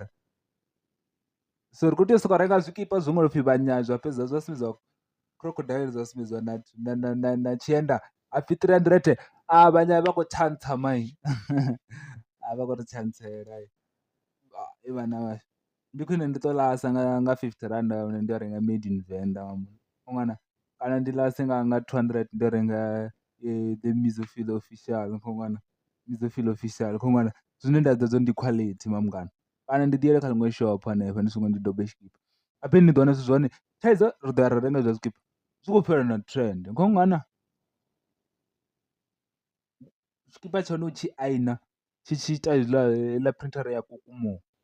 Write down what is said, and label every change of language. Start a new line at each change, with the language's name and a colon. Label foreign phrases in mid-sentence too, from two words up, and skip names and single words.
Venda: So ri khou tea u sokou renga zwikipa zwo ṅwaliwa u pfhi vhanyai zwa fhedza zwa sumbedziwa crocodile, zwa sumbedziwa na tshienda ha pfhi 300 vhanyai vha khou tshantsa mai vha khou ri tsantsela vhana vhashu. Ndi khwine ndi tou ḽasa nga R50 hune ndi yo renga
English: made in
Venda: Venḓa u ṅwana, kana ndi ḽase nga 200 ndi yo renga the Mizophil official u khou ṅwana, Mizophil official u khou ṅwana, zwine nda ḓivha zwo ri ndi quality mamungana. Kana ndi ḓi yele kha ḽiṅwe shopho hanefha ndi songo ndi dobe tshikipa apeni ni ḓo wana zwithu zwa hone thaidzo ri ḓo ya ra renga zwa zwikipa zwi khou fhela na trend u khou ṅwana. Tshikipa tsha hone u tshi aina tshi ita heiḽa printhara ya kukumuwa.